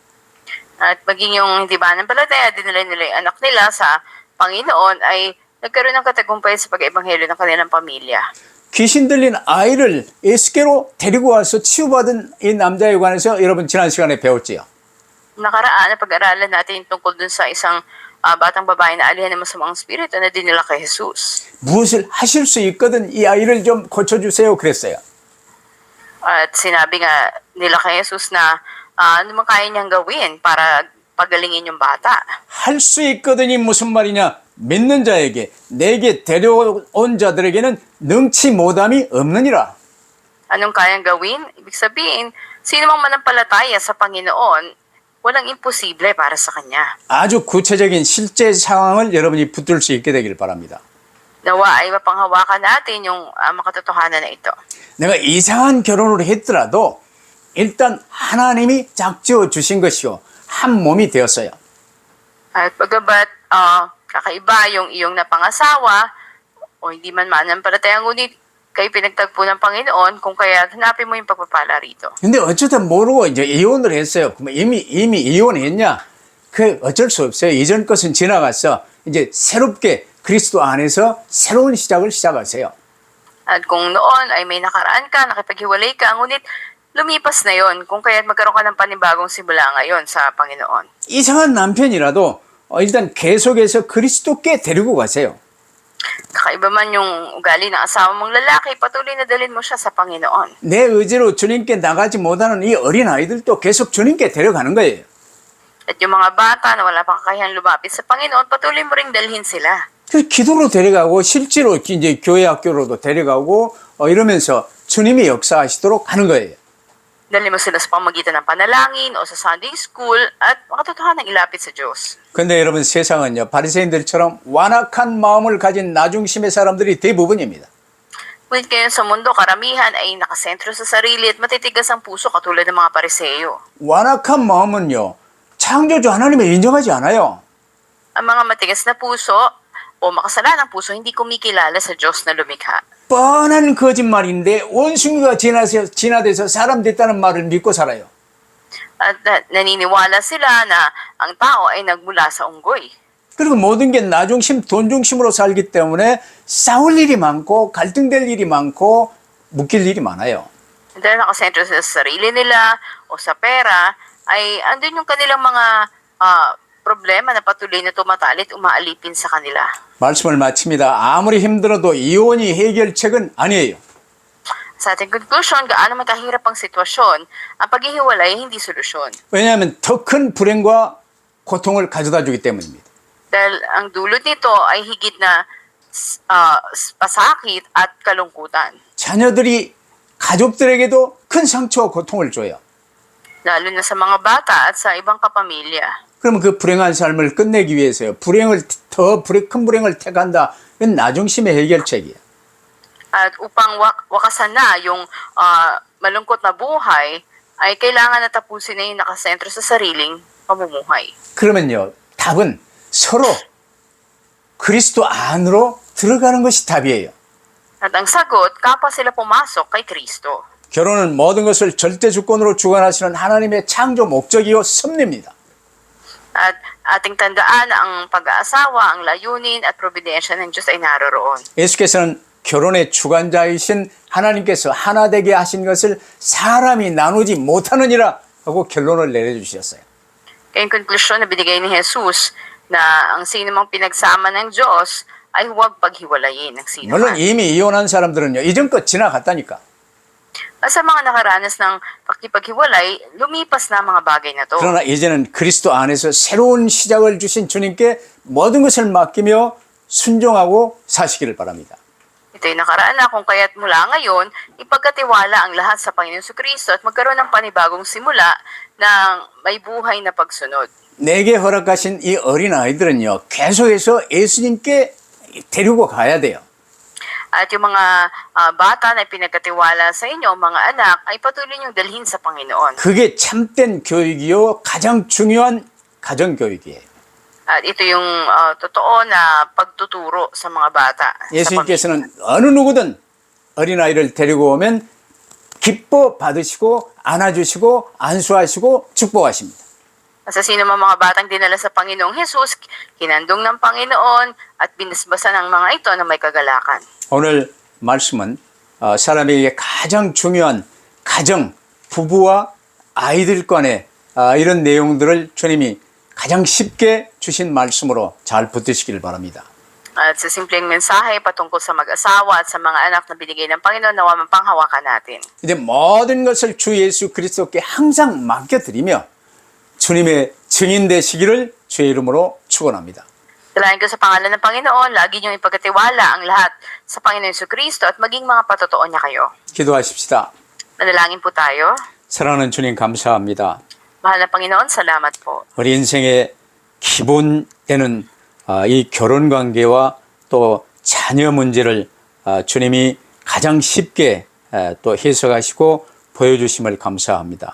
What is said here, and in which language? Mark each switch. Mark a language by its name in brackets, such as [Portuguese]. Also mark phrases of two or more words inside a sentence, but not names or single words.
[Filipino] At maging yung hindi mananampalataya, dinala nila yung anak nila sa Panginoon ay nagkaroon ng katagumpay sa pag-ebanghelyo ng kanilang pamilya. [Korean] 귀신 들린 아이를 예수께로 데리고 와서 치유받은 이 남자에 관해서 여러분 지난 시간에 배웠지요. [Filipino] Nakaraan, pag-aralan natin tungkol dun sa isang batang babae na alihan ng masamang spirito na dinala kay Jesus. [Korean] 무엇을 하실 수 있거든 이 아이를 좀 고쳐주세요 그랬어요. [Filipino] At sinabi nga nila kay Jesus na ano man kaya niyang gawin para pagalingin yung bata. [Korean] 할 수 있거든이 무슨 말이냐? 믿는 자에게 내게 데려온 자들에게는 능치 못함이 없느니라. [Filipino] Anong kayang gawin? Ibig sabihin, sino mang manampalataya sa Panginoon, walang imposible para sa Kanya. [Korean] 아주 구체적인 실제 상황을 여러분이 붙들 수 있게 되길 바랍니다. [Filipino] Nawa ay mapanghawakan natin yung makatotohanan na ito. [Korean] 내가 이상한 결혼을 했더라도 일단 하나님이 짝지어 주신 것이요. 한 몸이 되었어요. [Filipino] At pagkabat kakaiba yung iyong napangasawa o hindi man mananampalataya, ngunit kayo pinagtagpo ng Panginoon kung kaya hanapin mo yung pagpapala rito. [Korean] 근데 어쩌다 모르고 이제 이혼을 했어요. 그럼 이미 이혼했냐? 그 어쩔 수 없어요. 이전 것은 지나갔어. 이제 새롭게 그리스도 안에서 새로운 시작을 시작하세요. [Filipino] At kung noon ay may nakaraan ka, nakipaghiwalay ka, ngunit lumipas na yon kung kaya magkaroon ka ng panibagong simula ngayon sa Panginoon. [Korean] 이상한 남편이라도 일단 계속해서 그리스도께 데리고 가세요. [Filipino] Kakaiba man yung ugali ng asawa mong lalaki, patuloy na dalhin mo siya sa Panginoon. [Korean] 내 의지로 주님께 나가지 못하는 이 어린 아이들도 계속 주님께 데려가는 거예요. [Filipino] At yung mga bata na wala pang kakayahan lumapit sa Panginoon, patuloy mo ring dalhin sila. [Korean] 그 기도로 데려가고 실제로 이제 교회 학교로도 데려가고 이러면서 주님이 역사하시도록 하는 거예요. [Filipino] Dali mo sila sa pamagitan ng panalangin o sa [English] Sunday school [Filipino] at makatotohanan ilapit sa Diyos. [Korean] 근데 여러분 세상은요 바리새인들처럼 완악한 마음을 가진 나중심의 사람들이 대부분입니다. [Filipino] Ngunit ngayon sa mundo, karamihan ay nakasentro sa sarili at matitigas ang puso katulad ng mga pariseyo. [Korean] 완악한 마음은요 창조주 하나님을 인정하지 않아요. [Filipino] Ang mga matigas na puso o makasalanang puso hindi kumikilala sa Diyos na lumikha. [Korean] 뻔한 거짓말인데 원숭이가 진화돼서 사람 됐다는 말을 믿고 살아요. [Filipino] At naniniwala sila na ang tao ay nagmula sa unggoy. [Korean] 그리고 모든 게 나중심, 돈중심으로 살기 때문에 싸울 일이 많고 갈등될 일이 많고 묶일 일이 많아요. [Filipino] Dahil nakasentro sila sa sarili nila o sa pera, ay andun yung kanilang mga problema na patuloy na tumatalit, umaalipin sa kanila. [Korean] 말씀을 마칩니다. 아무리 힘들어도 이혼이 해결책은 아니에요. [Filipino] Sa ating conclusion, gaano man kahirap ang sitwasyon, ang paghihiwalay ay hindi solusyon. [Korean] 왜냐하면 더 큰 불행과 고통을 가져다 주기 때문입니다. [Filipino] Dahil ang dulot nito ay higit na pasakit at kalungkutan. [Korean] 자녀들이 가족들에게도 큰 상처와 고통을 줘요. [Filipino] Lalo na sa mga bata at sa ibang kapamilya. [Korean] 그러면 그 불행한 삶을 끝내기 위해서요. 더 큰 불행을 택한다. 이건 나중심의 해결책이에요. [Filipino] At upang wakasan na yung malungkot na buhay, ay kailangan na tapusin na yung nakasentro sa sariling pamumuhay. [Korean] 그러면요. 답은 서로 그리스도 안으로 들어가는 것이 답이에요. [Filipino] At ang sagot, kapwa sila pumasok kay Kristo. [Korean] 결혼은 모든 것을 절대 주권으로 주관하시는 하나님의 창조 목적이요 섭리입니다. [Filipino] At ating tandaan na ang pag-aasawa, ang layunin at probidensya ng Diyos ay naroroon. [Korean] 예수께서는 결혼의 주관자이신 하나님께서 하나 되게 하신 것을 사람이 나누지 못하느니라 하고 결론을 내려주셨어요. [Filipino] Kaya yung konklusyon na binigay ni Jesus na ang sino mang pinagsama ng Diyos ay huwag paghiwalayin ng sino 물론 man. [Korean] 이미 이혼한 사람들은요 이전껏 지나갔다니까. [Filipino] At sa mga nakaranas ng pakipaghiwalay, lumipas na ang mga bagay na to. [Korean] 그러나 이제는 그리스도 안에서 새로운 시작을 주신 주님께 모든 것을 맡기며 순종하고 사시기를 바랍니다. [Filipino] Ito'y nakaraan na kung kaya't mula ngayon, ipagkatiwala ang lahat sa Panginoon Kristo at magkaroon ng panibagong simula ng may buhay na pagsunod. [Korean] 내게 허락하신 이 어린 아이들은요 계속해서 예수님께 데리고 가야 돼요. [Filipino] At yung mga bata na pinagkatiwala sa inyo, mga anak, ay patuloy niyong dalhin sa Panginoon. [Korean] 그게 참된 교육이요 가장 중요한 가정교육이에요. [Filipino] At ito yung totoo na pagtuturo sa mga bata. [Korean] 예수님께서는 어느 누구든 어린아이를 데리고 오면 기뻐 받으시고 안아주시고 안수하시고 축복하십니다. [Filipino] Sa sino man mga batang dinala sa Panginoong Jesus, kinandong ng Panginoon at binasbasan ng mga ito na may kagalakan. [Korean] 오늘 말씀은 사람에게 가장 중요한 가정, 부부와 아이들 간의 이런 내용들을 주님이 가장 쉽게 주신 말씀으로 잘 붙드시길 바랍니다. [Filipino] At sa simpleng mensahe patungkol sa mag-asawa at sa mga anak na binigay ng Panginoon, nawa mapanghawakan natin. [Korean] 이제 모든 것을 주 예수 그리스도께 항상 맡겨드리며 주님의 증인 되시기를 주의 이름으로 축원합니다. [Filipino] Dalayan ko sa pangalan ng Panginoon, lagi niyong ipagkatiwala ang lahat sa Panginoon Kristo at maging mga patotoo niya kayo. [Korean] 기도하십시다. [Filipino] Manalangin po tayo. [Korean] 사랑하는 주님 감사합니다. [Filipino] Mahal na Panginoon, salamat po. [Korean] 우리 인생의 기본 되는 이 결혼 관계와 또 자녀 문제를 주님이 가장 쉽게 또 해석하시고 보여주심을 감사합니다.